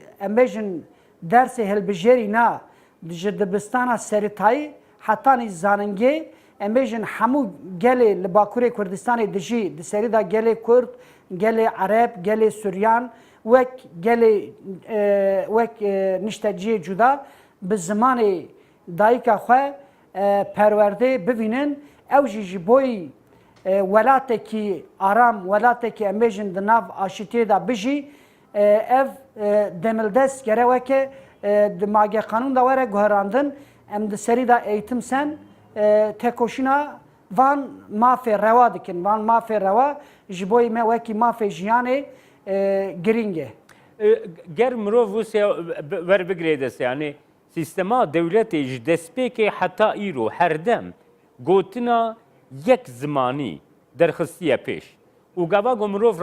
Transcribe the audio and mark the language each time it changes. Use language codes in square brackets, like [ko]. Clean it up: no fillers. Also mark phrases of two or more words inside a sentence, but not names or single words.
[ku] em bêjin dersê hilbijêrî na ji dibistana serîtayî hetanî zanîngê em bêjin hemû gelê li Bakurê Kurdistanê dijî di serî da gelê Kurd, gelê Ereb, gelê Suryan wek gelê wek nişteciyê cuda bi zimanê dayîka xwe perwerdê bibînin ew jî ji bo welatekî aram welatekî em bêjin di nav aşîtiyê da bijî ev demildest gere weke di mageh qanûn da were guherandin em di serî da eğitim sen tekoşîna van mafê rewa dikin van mafê rewa ji bo me wekî mafê jiyanê girîng e. Ger mirov wisa werbigirê dest yani sîstema dewletê ji destpêkê heta îro herdem gotina yek zimanî derxistiye pêş û gava got mirov